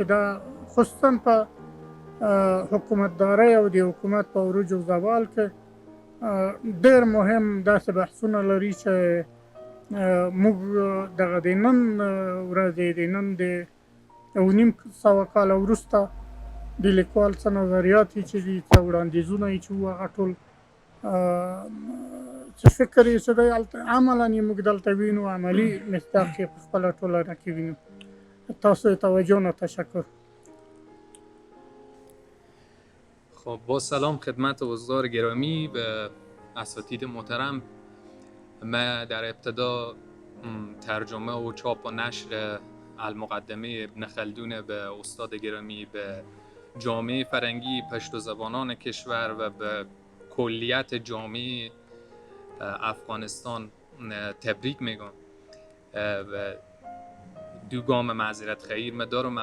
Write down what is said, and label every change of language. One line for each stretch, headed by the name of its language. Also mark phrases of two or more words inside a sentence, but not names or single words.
Pashto: دا خصوصا په حکومتدارۍ او د حکومت په عروج او زوال کې ډېر مهم داسې بحثونه لري چې موږ دغه د نن ورځې د نن د 900 کاله وروسته د لیکوال څه نظریات یې چې دي، څه وړاندیزونه یې چې وو، هغه ټول څه فکر یې چې دی هلته عملاً یې موږ دلته وینو، عملي مصداق یې په خپله ټولنه کې وینو. تاسو د توجه نه تشکر.
Persian: خب با سلام خدمت حضار گرامی و اساتید محترم. من در ابتدا ترجمه و چاپ و نشر المقدمه ابن خلدون به استاد گرامی، به جامعه فرنگی پشتو زبانان کشور و به کلیت جامعه افغانستان تبریک میگم و دو گام معذرت خیر من دارم.